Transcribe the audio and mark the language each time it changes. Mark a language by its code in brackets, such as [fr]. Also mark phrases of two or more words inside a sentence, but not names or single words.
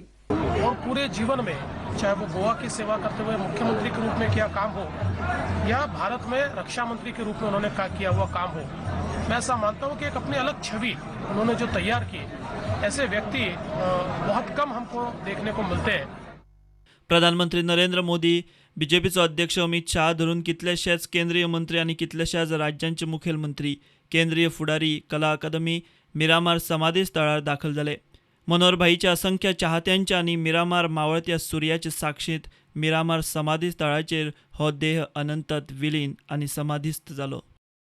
[hi] और पूरे जीवन में चाहे वो गोवा की सेवा करते हुए मुख्यमंत्री के रूप में किया काम हो या भारत में रक्षा मंत्री के रूप में उन्होंने किया हुआ काम हो, मैं ऐसा मानता हूं कि एक अपनी अलग छवि उन्होंने जो तैयार की, ऐसे व्यक्ति बहुत कम हमको देखने को मिलते हैं। [kok] प्रधानमंत्री नरेंद्र मोदी, बीजेपीचो अध्यक्ष अमित शाह धरून कितलेशेच केंद्रीय मंत्री आनी कितलेशाच राज्यांचे मुखेलमंत्री, केंद्रीय फुडारी, कला अकादमी, मिरामार समाधी स्थळार दाखल जाले. मनोहर भाईच्या असंख्य चाहत्यांच्या आनी मिरामार मावळत्या सुर्याचे साक्षीत मिरामार समाधी स्थळाचेर हो देह अनंतात विलीन आनी समाधीस्थ जालो.